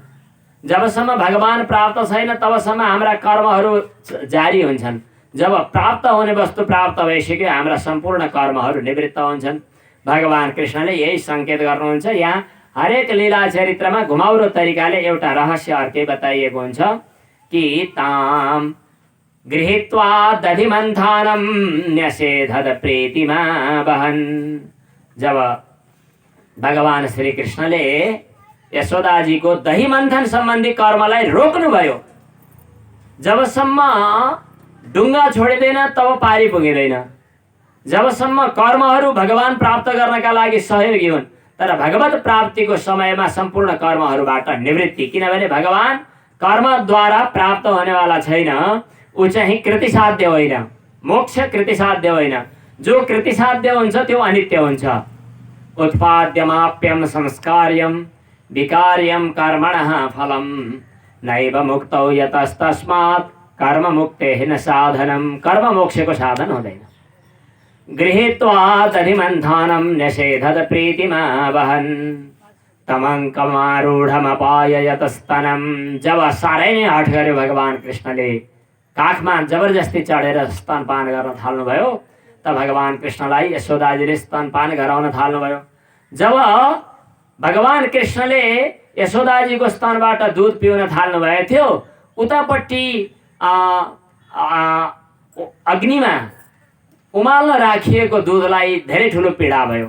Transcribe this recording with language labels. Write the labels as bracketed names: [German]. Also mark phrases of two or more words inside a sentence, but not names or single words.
[Nepali] जबसम्म भगवान प्राप्त छैन तबसम्म हाम्रा कर्महरू जारी हुन्छन्। जब प्राप्त हुने वस्तु प्राप्त भइसक्यो हाम्रा सम्पूर्ण कर्महरू निवृत्त हुन्छन्। भगवान कृष्णले यही सङ्केत गर्नुहुन्छ। यहाँ हरेक लीला चरित्रमा घुमाउरो तरिकाले एउटा रहस्य अर्कै बताइएको हुन्छ कि [Sanskrit] ताम गृहीत्वा दधिमन्थानं न्यसेधद प्रीतिमा वहन्। [Nepali] जब भगवान श्री कृष्णले यशोदाजीको दही मन्थन सम्बन्धी कर्मलाई रोक्नुभयो, जबसम्म डुङ्गा छोडिँदैन तब पारी पुगिँदैन। जबसम्म कर्महरू भगवान प्राप्त गर्नका लागि सहयोगी हुन्, तर भगवत प्राप्तिको समयमा सम्पूर्ण कर्महरूबाट निवृत्ति। किनभने भगवान कर्मद्वारा प्राप्त हुनेवाला छैन, ऊ चाहिँ कृतिसाध्य होइन, मोक्ष कृतिसाध्य होइन। जो कृतिसाध्य हुन्छ त्यो अनित्य हुन्छ। [Sanskrit] उत्पाद्यमाप्यम संस्कार्यम विकार्यम कर्मणः फलम नैव मुक्तौ यतस्तस्मात् कर्म मुक्तेः न साधनम। [Nepali] कर्म मोक्षको साधन हुँदैन। [Sanskrit] गृहीत्वा दधिमन्थानं न्यसेधद प्रीतिमा वहन् तमङ्कमारूढमपाय यतस्तनं। [Nepali] जब साह्रै नै हठ गर्यो भगवान कृष्णले, काखमा जबरजस्ती चढेर स्तनपान गर्न थाल्नुभयो, त भगवान कृष्णलाई यशोदाजीले स्तनपान गराउन थाल्नुभयो। जब भगवान कृष्णले यशोदाजीको स्तनबाट दुध पिउन थाल्नुभएको थियो, उतापट्टि अग्निमा उमाल्न राखिएको दुधलाई धेरै ठुलो पीडा भयो।